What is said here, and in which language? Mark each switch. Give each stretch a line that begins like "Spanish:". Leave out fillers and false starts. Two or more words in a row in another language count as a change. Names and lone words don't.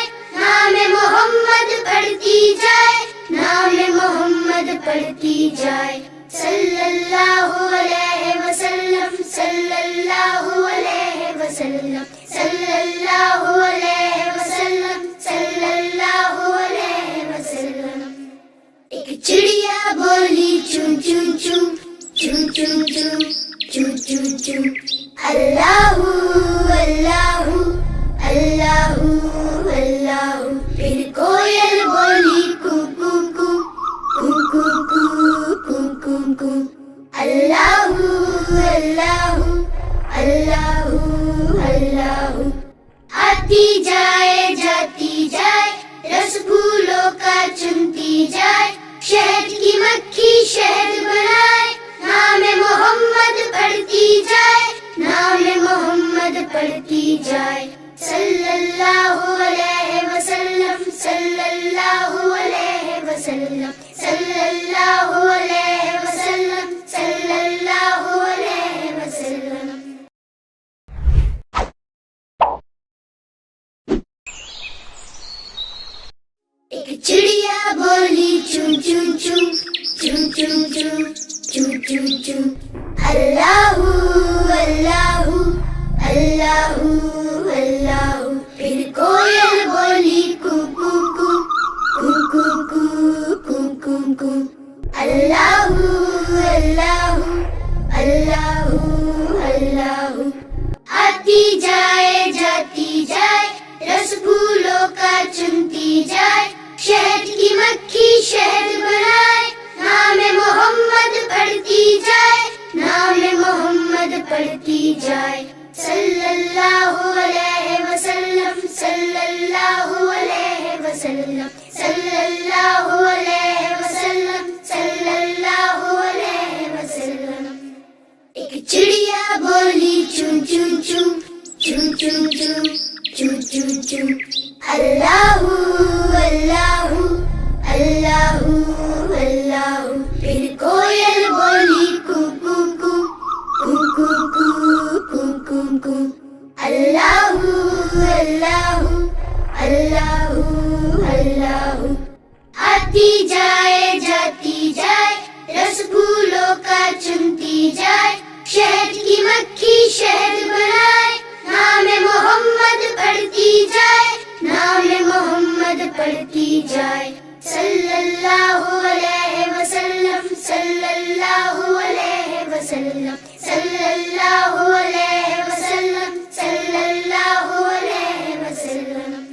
Urdu: نام محمد پڑھتی جائے۔ نام محمد پڑھتی جائے. नाम मोहम्मद पढ़ती जाए.
Arabic: صلى الله عليه وسلم صلى الله عليه وسلم صلى الله عليه وسلم صلى الله عليه وسلم.
Urdu: ایک چڑیا بولی चू चू चू चू चू चू चू चू चू.
Arabic: الله الله الله الله.
Urdu: پھر کوئل بولی कू कू कू कू कू कू कू कू कू.
Arabic: الله الله الله الله.
Urdu: آتی جائے جاتی جائے رس پھولوں کا چنتی جائے. شہد کی مکھی شہد بنائے. نام محمد پڑھتی جائے۔ نام محمد پڑھتی جائے. नाम मोहम्मद पढ़ती जाए.
Arabic: صلى الله عليه وسلم صلى الله عليه وسلم صلى الله عليه وسلم صلى الله عليه وسلم.
Urdu: ایک چڑیا بولی चू चू चू चू चू चू चू चू चू.
Arabic: الله الله الله الله.
Urdu: پھر کوئل بولی कू कू कू कू कू कू कू कू कू.
Arabic: الله الله الله الله.
Urdu: آتی جائے جاتی جائے رس پھولوں کا چنتی جائے. شہد کی مکھی شہد بنائے. نام محمد پڑھتی جائے. نام محمد پڑھتی جائے.
Arabic: صلى الله عليه وسلم صلى الله عليه وسلم صلى الله عليه وسلم صلى الله عليه وسلم.
Urdu: ایک چڑیا بولی चू चू चू चू चू चू चू चू चू.
Arabic: الله الله الله الله.
Urdu: پھر کوئل بولی कू कू कू कू कू कू कू कू कू.
Arabic: الله الله الله الله.
Urdu: آتی جائے جاتی جائے رس پھولوں کا چنتی جائے. شہد کی مکھی شہد بنائے. پڑھتی جائے
Arabic: صلی اللہ علیہ وسلم صلی اللہ علیہ وسلم صلی اللہ علیہ وسلم صلی اللہ علیہ وسلم.